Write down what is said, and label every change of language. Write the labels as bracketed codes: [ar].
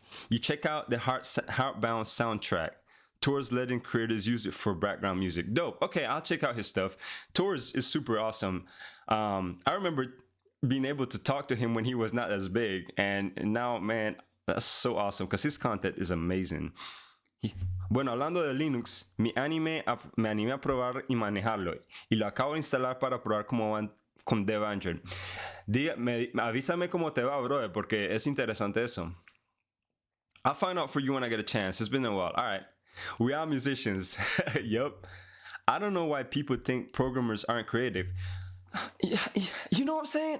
[en] You check out the Heartbound soundtrack. Tor's letting creators use it for background music. Dope. Okay, I'll check out his stuff. Tor's is super awesome. I remember being able to talk to him when he was not as big, and now, man, that's so awesome because his content is amazing. [es] Bueno, hablando de Linux, me animé a probar y manejarlo. Y lo acabo de instalar para probar cómo van con Debugging. Avísame cómo te va, brother, porque es interesante eso. [en] I'll find out for you when I get a chance. It's been a while. All right. We are musicians. Yup. I don't know why people think programmers aren't creative. Yeah, you know what I'm saying?